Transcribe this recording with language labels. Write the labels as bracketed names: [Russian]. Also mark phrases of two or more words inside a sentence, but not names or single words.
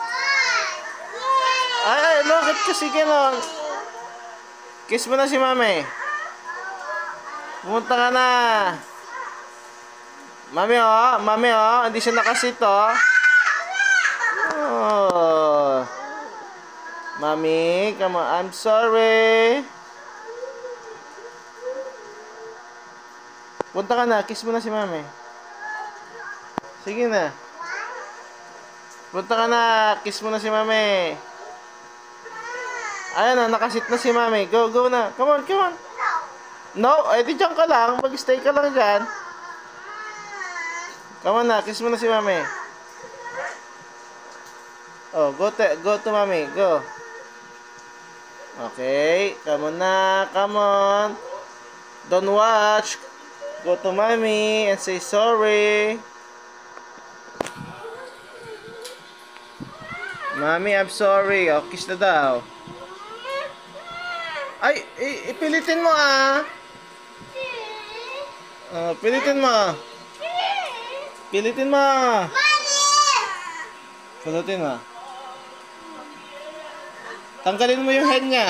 [Filipino] Ay, bakit kasi gano'n? Kiss mo na si Mami. Pumunta ka na. Mami, oh. Hindi siya nakasit, oh. Oh. Mami, [English] come on. I'm sorry. [Filipino] Punta ka na. Kiss mo na si Mami. Sige na. Punta ka na. Kiss mo na si Mami. Ayan na. Nakasit na si Mami. Go na. [English] Come on. [Filipino] No, di dyan ka lang. Mag-stay ka lang dyan. [English] Come on [Filipino] na. Kiss mo na si Mami. [English] Oh, go to Mami. Go. Okay. Come on na. Come on. Don't watch. Go to Mami and say sorry. Mami, I'm sorry. [Filipino] Oh, kiss na daw. Ay, ipilitin mo, ah. Oh, pilitin mo. Pilitin mo. Pilitin mo. Tanggalin mo yung hen niya.